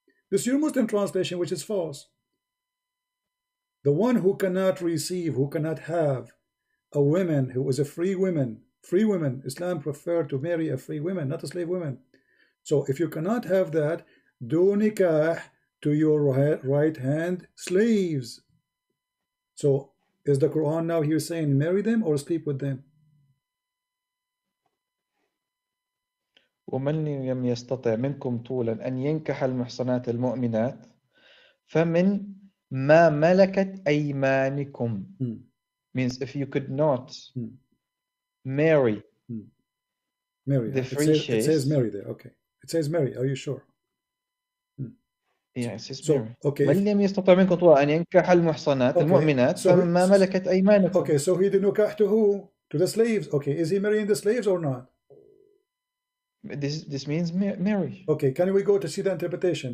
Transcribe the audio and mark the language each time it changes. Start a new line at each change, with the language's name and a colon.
English: This is your Muslim translation, which is false. The one who cannot receive, who cannot have a woman who is a free woman, Islam prefer to marry a free woman, not a slave woman. So if you cannot have that, do nikah to your right hand slaves. So is the Quran now here saying marry them or sleep with them?
Arabic: ومن لم يستطع منكم طولا أن ينكح المحصنات المؤمنات فمن ما ملكت أيمانكم
English: means if you could not marry the free it says marry there. Okay, it says marry. Are you sure? Yeah, it says So marry. okay,
Arabic: من لم يستطع منكم طولا أن ينكح المحصنات المؤمنات فمن ما ملكت أيمانكم.
English: Okay, so he did nikah to who? To the slaves. Okay, is he marrying the slaves or not? This means marriage. Okay, can we go to see the interpretation?